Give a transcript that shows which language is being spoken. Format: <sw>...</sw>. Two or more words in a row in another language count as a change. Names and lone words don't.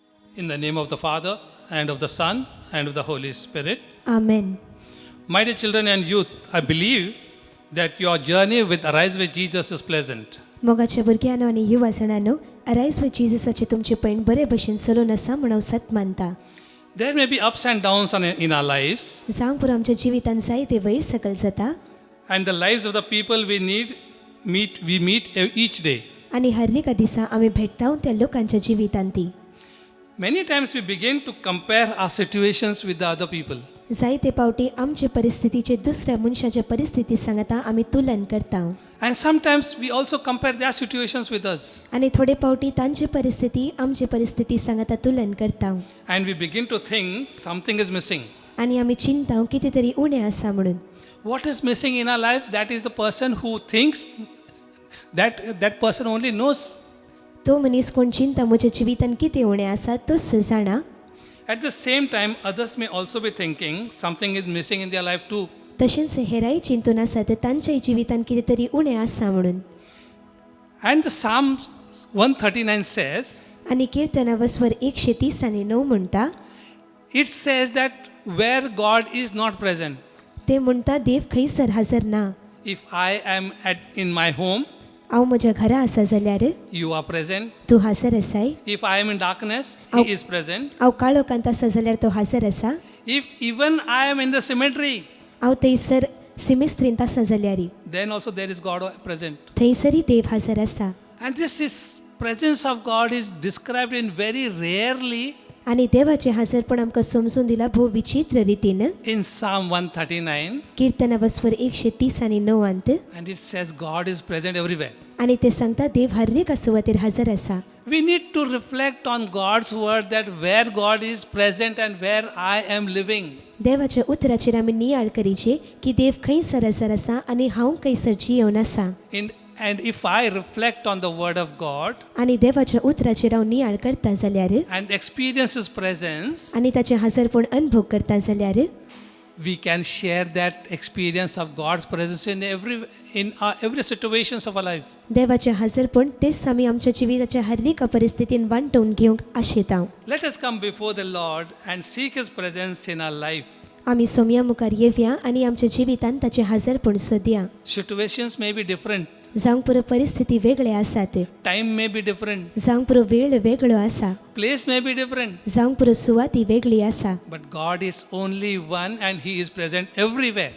<en>In the name of the Father, and of the Son, and of the Holy Spirit. Amen. My dear children and youth, I believe that your journey with Arise with Jesus is pleasant.</en> <kok>मोगाच्या भुरग्यांनो आनी युवा जाणांनो, अरायज विथ जीससाचे तुमचे पैण बरे भशेन चलून आसा म्हणून हांव सत मानता.</kok> <en>There may be ups and downs in our lives,</en> <kok>जावंक पुरो आमच्या जिवितान जायते वयर सकल जाता</kok> <en>and the lives of the people we meet each day.</en> <kok>आनी हर एका दिसा आमी भेट्टाव त्या लोकांच्या जिवितान ती.</kok> <en>Many times we begin to compare our situations with the other people.</en> <kok>जायते पावटी आमचे परिस्थितीचे दुसऱ्या मनशाच्या परिस्थिती सांगता आमी तुलन करता.</kok> <en>And sometimes we also compare their situations with us.</en> <kok>आनी थोडे पावटी तांची परिस्थिती आमची परिस्थिती सांगता तुलन करता.</kok> <en>And we begin to think something is missing.</en> <kok>आनी आमी चिंताव कितें तरी उणें आसा म्हणून.</kok> <en>What is missing in our life? That is the person who thinks that person only knows.</en> <kok>तो मनीस कोण चिंता म्हज्या जिवितान कितें उणें आसा तोच जाणा.</kok> <en>At the same time, others may also be thinking something is missing in their life too.</en> <kok>तशेंच हेराय चिंतून आसात तांच्याय जिवितान कितें तरी उणें आसा म्हणून.</kok> <en>And the Psalm 139 says,</en> <kok>आनी किर्तना वस्वर 139 म्हणटा,</kok> <en>it says that where God is not present.</en> <kok>ते म्हणटा देव खंयसर हजर ना.</kok> <en>If I am in my home,</en> <kok>हांव म्हज्या घरा आसा जाल्यार</kok> <en>you are present.</en> <kok>तूं हजर आसाय.</kok> <en>If I am in darkness, He is present.</en> <kok>हांव काळोखांत आसा जाल्यार तो हजर आसा.</kok> <en>If even I am in the cemetery,</en> <kok>हांव थंयसर सिमिस्त्रींत आसा जाल्यार</kok> <en>then also there is God present.</en> <kok>थंयसरी देव हजर आसा.</kok> <en>And this presence of God is described in very rarely</en> <kok>आनी देवाचे हजरपण आमकां समजून दिला भोव विचित्र रितीन.</kok> <en>in Psalm 139,</en> <kok>किर्तना वस्वर 139</kok> <en>and it says God is present everywhere.</en> <kok>आनी ते सांगता देव हर एका सुवातेर हजर आसा.</kok> <en>We need to reflect on God's word that where God is present and where I am living.</en> <kok>देवाच्या उतराचेर आमी नियाळ करीचे की देव खंयसर हजर आसा आनी हांव खंयसर जियोवन आसा.</kok> <en>And if I reflect on the word of God</en> <kok>आनी देवाच्या उतराचेर हांव नियाळ करता जाल्यार</kok> <en>and experience His presence,</en> <kok>आनी ताचें हजरपण अनुभव करता जाल्यार</kok> <en>we can share that experience of God's presence in every situations of our life.</en> <kok>देवाचें हजरपण तेच आमी आमच्या जिविताच्या हर एका परिस्थितीन वांटून घेवंक आशेता.</kok> <en>Let us come before the Lord and seek His presence in our life.</en> <kok>आमी सोम्या मुखार येवया आनी आमच्या जिवितान ताचें हजरपण सोदया.</kok> <en>Situations may be different.</en> <kok>जावंक पुरो परिस्थिती वेगळे आसात.</kok> <en>Time may be different.</en> <kok>जावंक पुरो वेळ वेगळो आसा.</kok> <en>Place may be different.</en> <kok>जावंक पुरो सुवाती वेगळी आसा.</kok> <en>But God is only one and He is present everywhere.</en>